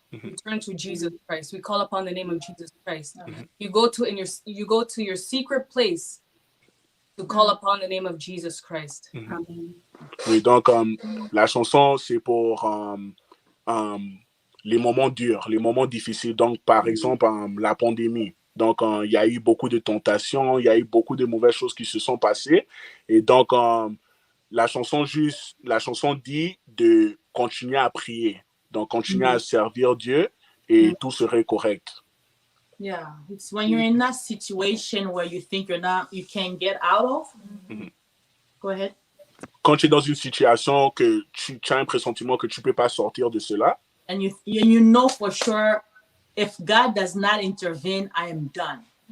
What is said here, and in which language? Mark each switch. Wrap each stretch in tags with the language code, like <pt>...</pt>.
<en>You turn to Jesus Christ. We call upon the name of Jesus Christ. You go to your secret place to call upon the name of Jesus Christ.</en> <fr>Oui, donc la chanson c'est pour les moments durs, les moments difficiles. Donc par exemple la pandémie. Donc il y a eu beaucoup de tentations, il y a eu beaucoup de mauvaises choses qui se sont passées. Et donc la chanson dit de continuer à prier. Donc continuer à servir Dieu et tout serait correct.</fr> <en>Yeah, it's when you're in that situation where you think you can't get out of. Go ahead.</en> <fr>Quand tu es dans une situation que tu as un pressentiment que tu peux pas sortir de cela.</fr> <en>And you know for sure, if God does not intervene, I am done.</en>